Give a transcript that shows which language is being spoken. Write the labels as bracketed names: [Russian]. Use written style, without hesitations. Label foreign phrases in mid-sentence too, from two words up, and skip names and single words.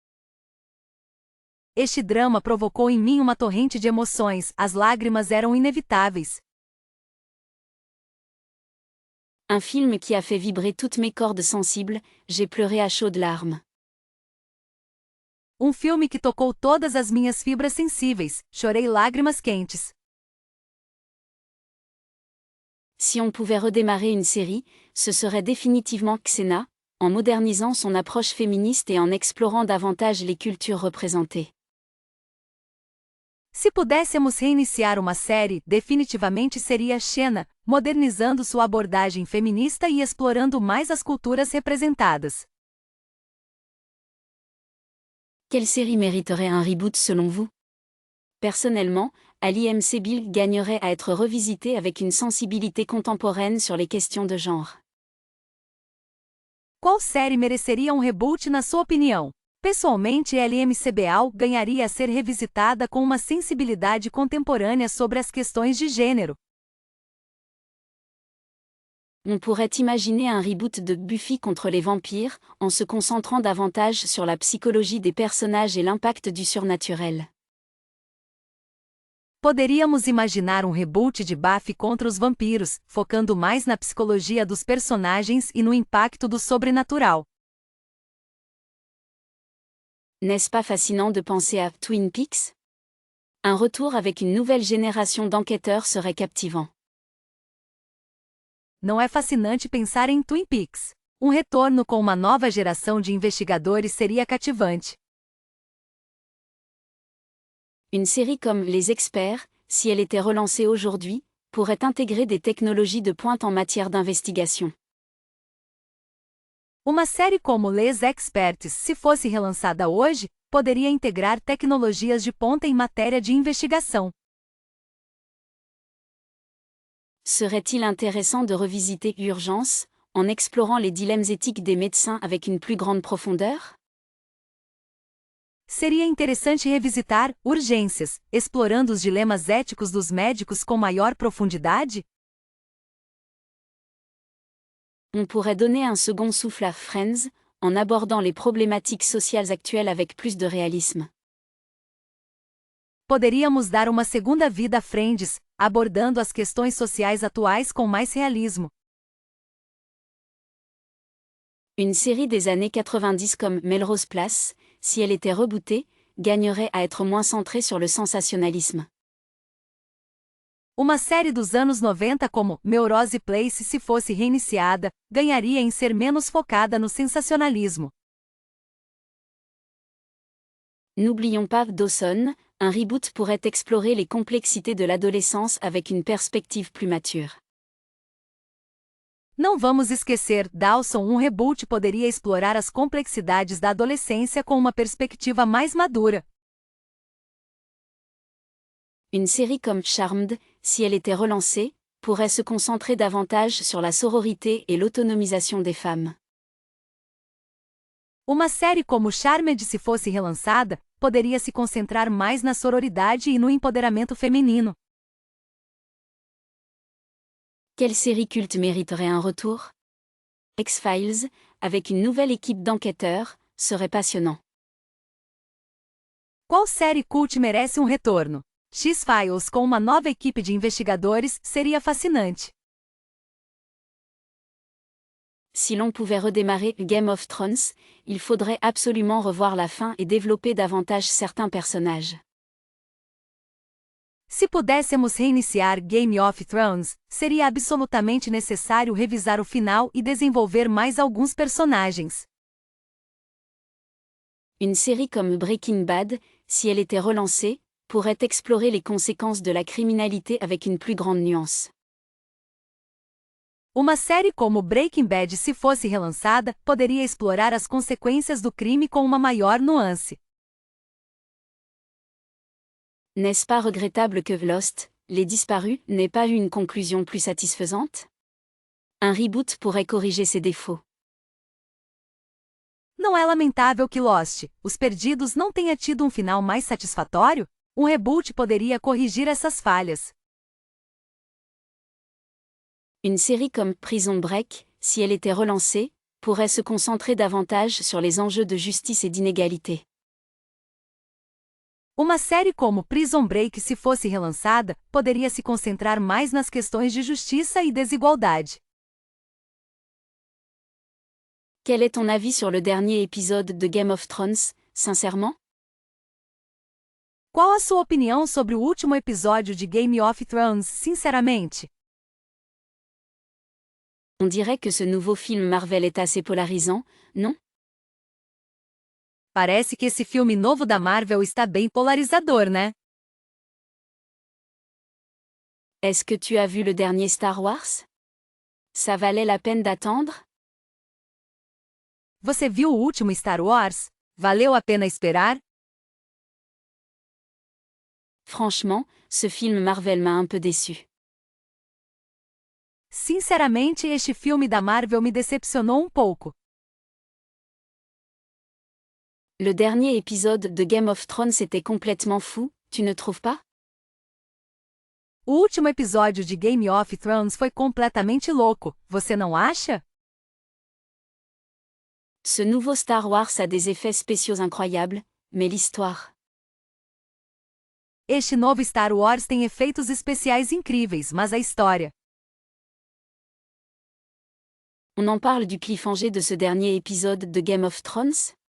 [Portuguese] Este drama provocou em mim uma torrente de emoções, as lágrimas eram inevitáveis. [French] Un film qui a fait vibrer toutes mes cordes sensibles, j'ai pleuré à chaudes larmes. [Portuguese] Filme que tocou todas as minhas fibras sensíveis, chorei lágrimas quentes. [French] Si on pouvait redémarrer une série, ce serait définitivement Xena, en modernisant son approche féministe et en explorant davantage les cultures représentées. [Portuguese] Se pudéssemos reiniciar uma série, definitivamente seria Xena, modernizando sua abordagem feminista e explorando mais as culturas representadas. [French] Quelle série mériterait un reboot selon vous? Personnellement, Ali M. Sebil gagnerait à être revisité avec une sensibilité contemporaine sur les questions de genre. [Portuguese] Qual série mereceria reboot na sua opinião? Pessoalmente, LMCBAL ganharia a ser revisitada com uma sensibilidade contemporânea sobre as questões de gênero. [French] On pourrait imaginer un reboot de Buffy contre les vampires, en se concentrant davantage sur la psychologie des personnages et l'impact du surnaturel. [Portuguese] Poderíamos imaginar um reboot de Buffy contra os vampiros, focando mais na psicologia dos personagens e no impacto do sobrenatural. [French] N'est-ce pas fascinant de penser à Twin Peaks? Un retour avec une nouvelle génération d'enquêteurs serait captivant. [Portuguese] Não é fascinante pensar em Twin Peaks? Um retorno com uma nova geração de investigadores seria cativante. [French] Une série comme Les Experts, si elle était relancée aujourd'hui, pourrait intégrer des technologies de pointe en matière d'investigation. [Portuguese] Uma série como Les Experts, se fosse relançada hoje, poderia integrar tecnologias de ponta em matéria de investigação. [French] Serait-il intéressant de revisiter Urgence, en explorant les dilemmes éthiques des médecins avec une plus grande profondeur? [Portuguese] Seria interessante revisitar Urgências, explorando os dilemas éticos dos médicos com maior profundidade? [French] On pourrait donner un second souffle à Friends, en abordant les problématiques sociales actuelles avec plus de réalisme. [Portuguese] Poderíamos dar uma segunda vida a Friends, abordando as questões sociais atuais com mais realismo. [French] Une série des années 90 comme Melrose Place, si elle était rebootée, gagnerait à être moins centrée sur le sensationnalisme. [Portuguese] Uma série dos anos 90 como Melrose Place, se fosse reiniciada, ganharia em ser menos focada no sensacionalismo. [French] N'oublions pas Dawson, un reboot pourrait explorer les complexités de l'adolescence avec une perspective plus mature. [Portuguese] Não vamos esquecer, Dawson, um reboot poderia explorar as complexidades da adolescência com uma perspectiva mais madura. [French] Une série comme Charmed, si elle était relancée, pourrait se concentrer davantage sur la sororité et l'autonomisation des femmes. [Portuguese] Uma série como Charmed, se fosse relançada, poderia se concentrar mais na sororidade e no empoderamento feminino. [French] Quelle série culte mériterait un retour? X-Files, avec une nouvelle équipe d'enquêteurs, serait passionnant. [Portuguese] Qual série cult merece um retorno? X-Files com uma nova equipe de investigadores seria fascinante. [French] Si l'on pouvait redémarrer Game of Thrones, il faudrait absolument revoir la fin et développer davantage certains personnages. [Portuguese] Se pudéssemos reiniciar Game of Thrones, seria absolutamente necessário revisar o final e desenvolver mais alguns personagens. [French] Une série comme Breaking Bad, si elle était relancée, pourrait explorer les conséquences de la criminalité avec une plus grande nuance. [Portuguese] Uma série como Breaking Bad, se fosse relançada, poderia explorar as consequências do crime com uma maior nuance. [French] N'est-ce pas regrettable que Lost, Les Disparus, n'ait pas eu une conclusion plus satisfaisante? Un reboot pourrait corriger ces défauts. [Portuguese] Não é lamentável que Lost, Os Perdidos, não tenha tido um final mais satisfatório? Um reboot poderia corrigir essas falhas. [French] Une série comme Prison Break, si elle était relancée, pourrait se concentrer davantage sur les enjeux de justice et d'inégalité. [Portuguese] Uma série como Prison Break, se fosse relançada, poderia se concentrar mais nas questões de justiça e desigualdade. [French] Quel est ton avis sur le dernier épisode de Game of Thrones, sincèrement? [Portuguese] Qual a sua opinião sobre o último episódio de Game of Thrones, sinceramente? [French] On dirait que ce nouveau film Marvel est assez polarisant, non? [Portuguese] Parece que esse filme novo da Marvel está bem polarizador, né? [French] Est-ce que tu as vu le dernier Star Wars? Ça valait la peine d'attendre? [Portuguese] Você viu o último Star Wars? Valeu a pena esperar? [French] Franchement, ce film Marvel m'a un peu déçu. [Portuguese] Sinceramente, este filme da Marvel me decepcionou um pouco. [French] Le dernier épisode de Game of Thrones était complètement fou, tu ne trouves pas? [Portuguese] O último episódio de Game of Thrones foi completamente louco, você não acha? [French] Ce nouveau Star Wars a des effets spéciaux incroyables, mais l'histoire. [Portuguese] Este novo Star Wars tem efeitos especiais incríveis, mas a história. [French] On en parle du cliffhanger de ce dernier épisode de Game of Thrones?